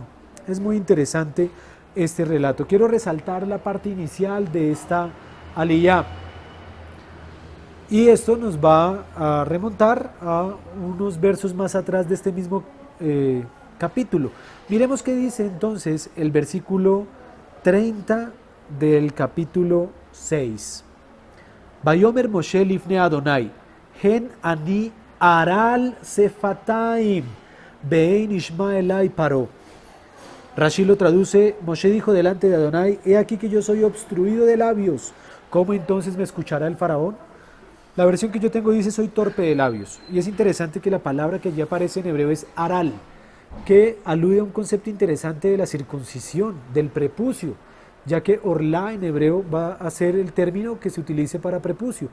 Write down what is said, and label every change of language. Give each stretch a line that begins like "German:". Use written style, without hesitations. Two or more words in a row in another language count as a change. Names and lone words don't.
Spanish: Es muy interesante este relato. Quiero resaltar la parte inicial de esta aliyá, y esto nos va a remontar a unos versos más atrás de este mismo capítulo. Miremos qué dice entonces el versículo 30 del capítulo 6.
Hebrew: ויאמר משה לפני אדני, הן אני ערל שפתים, בין ישמע אלי פרעה.
Spanish: Rashi lo traduce: Moshe dijo delante de Adonai: he aquí que yo soy obstruido de labios, ¿cómo entonces me escuchará el faraón? La versión que yo tengo dice: soy torpe de labios. Y es interesante que la palabra que allí aparece en hebreo es aral, que alude a un concepto interesante de la circuncisión, del prepucio, ya que orlá en hebreo va a ser el término que se utilice para prepucio.